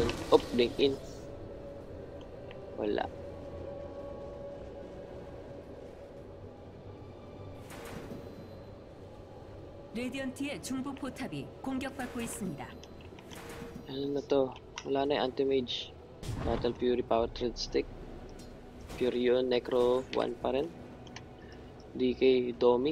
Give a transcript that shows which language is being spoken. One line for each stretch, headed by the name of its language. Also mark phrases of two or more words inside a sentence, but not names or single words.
English: Oh, blink in.
Filipino: Wala.
Korean: 레디언트의 중부 포탑이 공격받고 있습니다.
Filipino: Ano na to? Wala na yung Anti-Mage. Battle Fury, Power Thread Stick. Furion, Necro 1 pa rin. DK, Domi.